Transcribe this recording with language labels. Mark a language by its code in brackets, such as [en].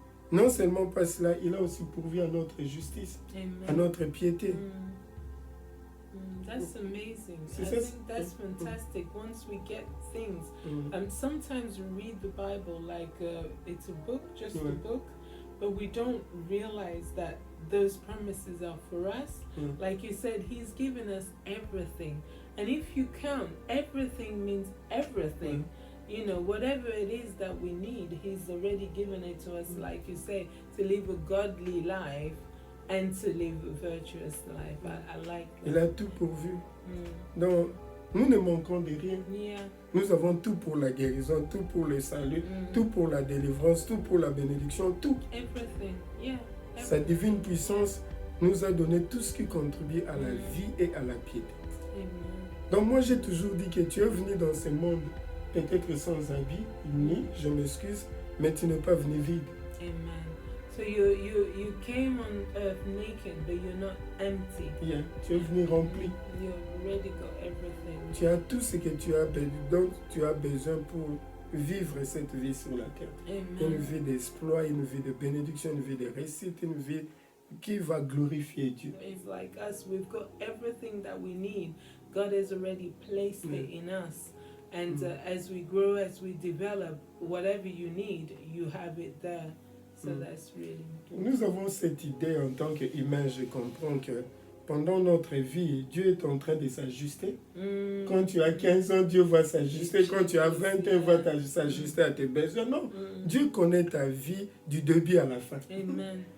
[fr] Non seulement pas cela, il a aussi pourvu à notre justice, à notre piété. [en] That's amazing. I think that's fantastic. Once we get things, sometimes we read the Bible like it's a book, just a book, but we don't realize that those promises are for us. Like you said, He's given us everything. And if you count, everything means everything. You know, whatever it is that we need, He's already given it to us, like you say, to live a godly life. and to live a virtuous life. I like that. [fr] Il a tout pourvu. Donc, nous ne manquons de rien. [en] Yeah. [fr] Nous avons tout pour la guérison, tout pour le salut, tout pour la délivrance, tout pour la bénédiction, tout. [en] Everything. Yeah. Everything. [fr] Sa divine puissance nous a donné tout ce qui contribue à la vie et à la piété. Amen. Donc moi j'ai toujours dit que tu es venu dans ce monde peut-être sans habit, ni, je m'excuse, mais tu n'es pas venu vide. Amen. [en] So you came on earth naked, but you're not empty. [fr] Yeah. Tu es venu rempli. [en] You already got everything. [fr] Tu as tout ce que tu as besoin, donc tu as besoin pour vivre cette vie sur la terre. Amen. Une vie d'exploit, une vie de bénédiction, une vie de réussite, une vie qui va glorifier Dieu. [en] It's like us, we've got everything that we need. God has already placed it in us. And as we grow, as we develop, whatever you need, you have it there. So that's really important. [fr] Nous avons cette idée en tant qu'humains, je comprends que pendant notre vie, Dieu est en train de s'ajuster. Quand tu as 15 ans, Dieu va s'ajuster. Quand tu as 20 ans, il va s'ajuster à tes besoins. Non, Dieu connaît ta vie du début à la fin. Amen.